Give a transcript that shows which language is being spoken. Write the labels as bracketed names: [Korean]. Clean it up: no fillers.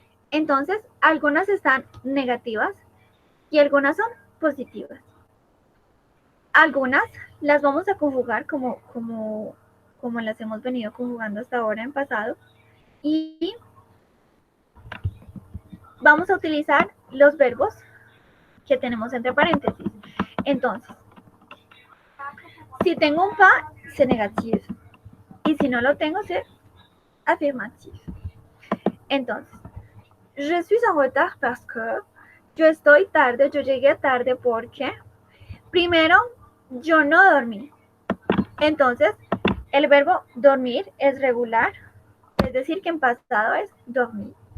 [Spanish] Entonces, algunas están negativas y algunas son positivas. Algunas las vamos a conjugar como las hemos venido conjugando hasta ahora en pasado. Y vamos a utilizar los verbos que tenemos entre paréntesis. Entonces, si tengo un pas, [French] c'est négatif. [Spanish] Y si no lo tengo, [French] c'est affirmatif. [Spanish] Entonces, [French] je suis en retard parce que, [Spanish] yo estoy tarde, yo llegué tarde porque, primero, yo no dormí. Entonces, el verbo dormir es regular, es decir, que en pasado es dormir.